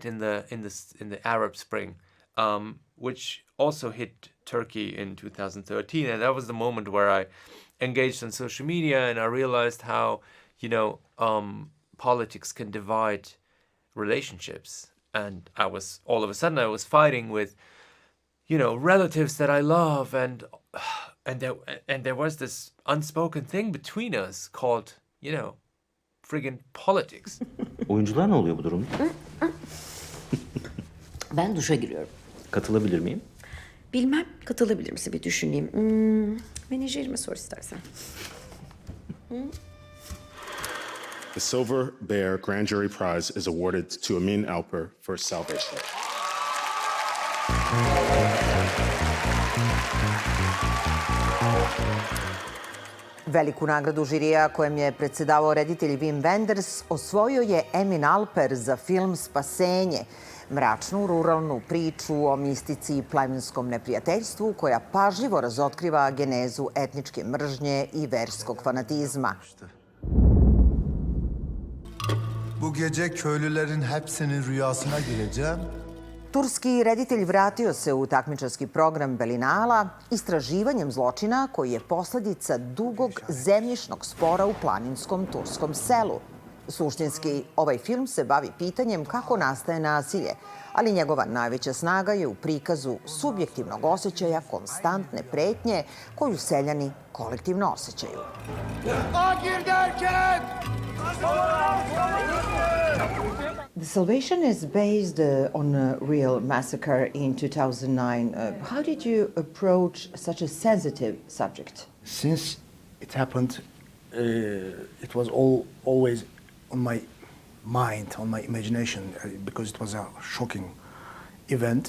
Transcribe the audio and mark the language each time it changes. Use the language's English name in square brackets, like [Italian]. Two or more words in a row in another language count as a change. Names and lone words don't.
[English] in the Arab Spring, which also hit Turkey in 2013, and that was the moment where I engaged on social media and I realized how politics can divide relationships, and all of a sudden I was fighting with relatives that I love, and there was this unspoken thing between us called friggin' politics. [Turkish] Oyuncular ne oluyor bu durumda? Ben duşa giriyorum. Katılabilir miyim? Bilmem, katılabilir misin bir düşüneyim. Menajerime sor istersen. [English] The Silver Bear Grand Jury Prize is awarded to Emirom Alperom for Salvation. [Serbian] Veliku nagradu žirija kojem je predsedavao reditelj Wim Wenders osvojio je Emirom Alper za film Spasenje, mračnu ruralnu priču o mistici i plemenskom neprijateljstvu koja pažljivo razotkriva genezu etničke mržnje i verskog fanatizma. [Turkish] Bu gece köylülerin hepsinin rüyasına gireceğim. [Serbian] Turski reditelj vratio se u takmičarski program Berlinala istraživanjem zločina koji je posledica dugog zemljišnog spora u planinskom turskom selu. Suštinski, ovaj film se bavi pitanjem kako nastaje nasilje, ali njegova najveća snaga je u prikazu subjektivnog osjećaja konstantne pretnje koju seljani kolektivno osjećaju. [English] The Salvation is based on a real massacre in 2009. How did you approach such a sensitive subject? Since it happened, it was always on my mind, on my imagination, because it was a shocking event.